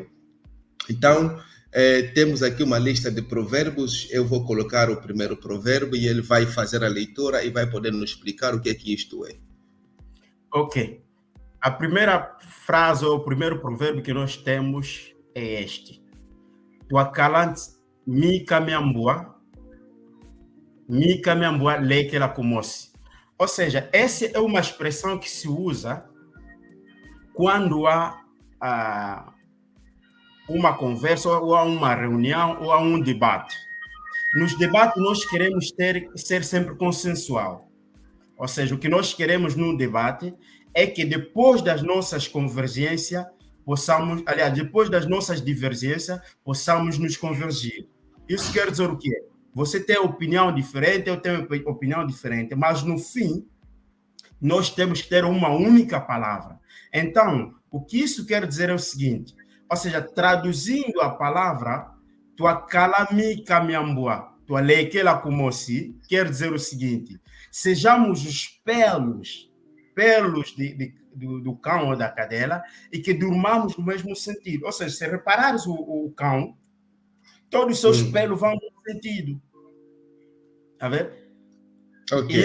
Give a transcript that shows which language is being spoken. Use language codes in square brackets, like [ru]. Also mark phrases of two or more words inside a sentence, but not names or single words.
[pt] Então, temos aqui uma lista de provérbios. Eu vou colocar o primeiro provérbio e ele vai fazer a leitura e vai poder nos explicar o que é que isto é. Ok. A primeira frase ou o primeiro provérbio que nós temos é este. [kg] Tuakalante Mika Miambua leke la kumosi. [pt] Ou seja, essa é uma expressão que se usa quando há uma conversa, ou há uma reunião, ou há um debate. nos debates nós queremos ser sempre consensual. Ou seja, o que nós queremos num debate é que depois das nossas convergências, possamos, aliás, depois das nossas divergências, possamos nos convergir. Isso quer dizer o quê? Você tem opinião diferente, eu tenho opinião diferente, mas no fim, nós temos que ter uma única palavra. Então, o que isso quer dizer é o seguinte, ou seja, traduzindo a palavra, [kg] tua calami caminhambua, tua leikela kumosi, [pt] quer dizer o seguinte, sejamos os pelos do cão ou da cadela e que durmamos no mesmo sentido. Ou seja, se reparares o cão, todos os seus pelos vão no sentido. Tá vendo? Okay.